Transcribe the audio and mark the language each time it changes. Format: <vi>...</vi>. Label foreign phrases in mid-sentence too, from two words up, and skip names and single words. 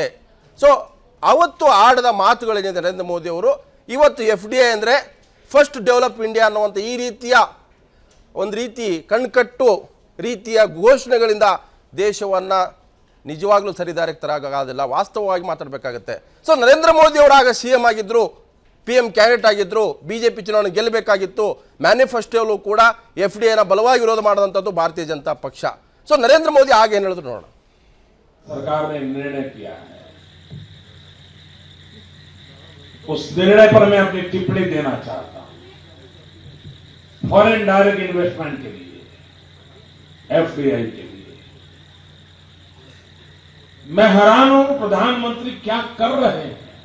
<kn>ಸೊ ಅವತ್ತು ಆಡದ ಮಾತುಗಳೇನಿದೆ ನರೇಂದ್ರ ಮೋದಿ ಅವರು, ಇವತ್ತು FDI ಅಂದರೆ</kn> <en>First Develop India</en> <kn>ಅನ್ನುವಂಥ ಈ ರೀತಿಯ ಒಂದು ರೀತಿ ಕಣ್ಕಟ್ಟು ರೀತಿಯ ಘೋಷಣೆಗಳಿಂದ ದೇಶವನ್ನು ನಿಜವಾಗ್ಲೂ ಸರಿದಾರಿಗೆ ತರಗಾಗೋದಿಲ್ಲ, ವಾಸ್ತವವಾಗಿ ಮಾತಾಡಬೇಕಾಗತ್ತೆ. ಸೊ ನರೇಂದ್ರ ಮೋದಿ ಅವರು ಆಗ CM ಆಗಿದ್ದರು,</kn> <en>PM candidate</en> <kn>ಆಗಿದ್ದರು, BJP ಚುನಾವಣೆ ಗೆಲ್ಲಬೇಕಾಗಿತ್ತು. ಮ್ಯಾನಿಫೆಸ್ಟೋಲ್ಲೂ ಕೂಡ FDIನ ಬಲವಾಗಿ ವಿರೋಧ ಮಾಡಿದಂಥದ್ದು ಭಾರತೀಯ ಜನತಾ ಪಕ್ಷ. ಸೊ ನರೇಂದ್ರ ಮೋದಿ ಆಗ ಏನು ಹೇಳಿದ್ರು ನೋಡೋಣ.</kn> <hi>सरकार ने निर्णय किया है, उस निर्णय पर मैं अपनी टिप्पणी देना चाहता हूं.</hi> <en>foreign direct investment</en> <hi>के लिए, FDI के लिए मैं हैरान हूं प्रधानमंत्री क्या कर रहे हैं.</hi>